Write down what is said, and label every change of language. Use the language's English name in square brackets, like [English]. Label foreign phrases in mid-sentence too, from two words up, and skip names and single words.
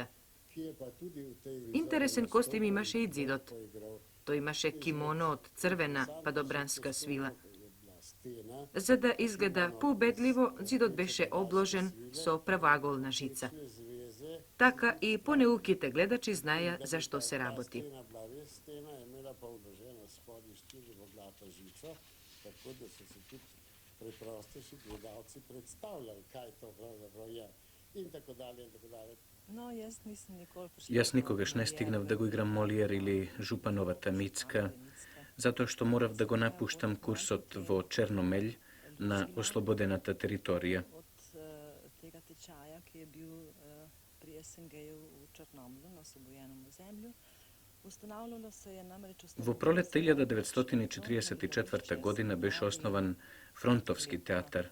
[Macedonian] Интересен костим имаше и дзидот. Тој имаше кимоно од црвена падобранска свила. За да изгледа поубедливо, дзидот беше обложен со правоаголна жица. Така и понеуките гледачи знаеја за што се работи. [Slovenian] Tako da so se tudi preprostejši gledalci predstavljali, kaj to pravzaprav je. In tako dalje, in tako dalje. [Macedonian] Јас никогаш не стигнав да го играм Молиер или Жупановата Мицка, затоа што морав да го напуштам курсот во Черномелј на ослободената територија. Во пролетта 1944 година беше основан Фронтовски театар.